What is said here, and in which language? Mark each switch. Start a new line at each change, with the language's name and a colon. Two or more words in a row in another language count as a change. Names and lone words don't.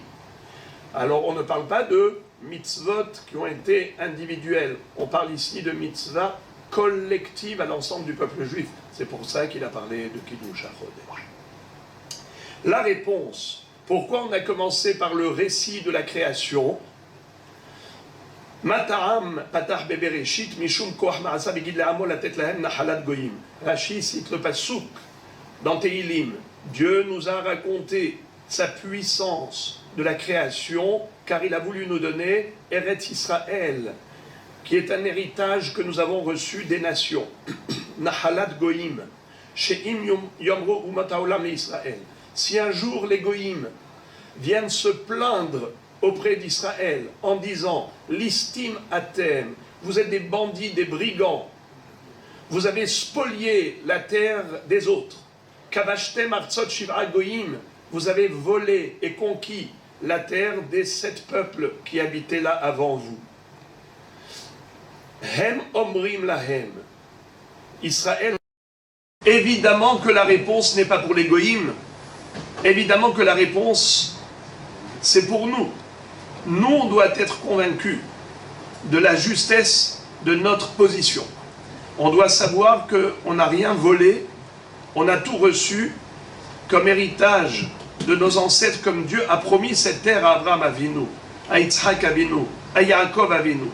French: Alors on ne parle pas de mitzvot qui ont été individuels. On parle ici de mitzvah collective à l'ensemble du peuple juif. C'est pour ça qu'il a parlé de
Hebrew: קידוש החודש.
French: La réponse, pourquoi on a commencé par le récit de la création?
Hebrew: מה טעם פתח בבראשית משום כח מעשיו הגיד לעמו לתת להם נחלת גוים.
French: Rashi cite le pasuk dans Tehilim. Dieu nous a raconté sa puissance de la création, car il a voulu nous donner Eretz Israël, qui est un héritage que nous avons reçu des nations.
Hebrew: נחלת גוים. שאם יאמרו אומות העולם ישראל.
French: Si un jour les goyim viennent se plaindre auprès d'Israël en disant «
Hebrew: ליסטים אתם,
French: vous êtes des bandits, des brigands, vous avez spolié la terre des autres.
Hebrew: כבשתם ארצות שבעה גוים,
French: vous avez volé et conquis la terre des 7 peuples qui habitaient là avant vous.
Hebrew: הם אומרים להם ישראל.
French: Évidemment que la réponse n'est pas pour les goyim. Évidemment que la réponse, c'est pour nous. Nous, on doit être convaincus de la justesse de notre position. On doit savoir qu'on n'a rien volé, on a tout reçu comme héritage de nos ancêtres, comme Dieu a promis cette terre à Abraham Avinu, à Yitzhak Avinu, à Yaakov Avinu.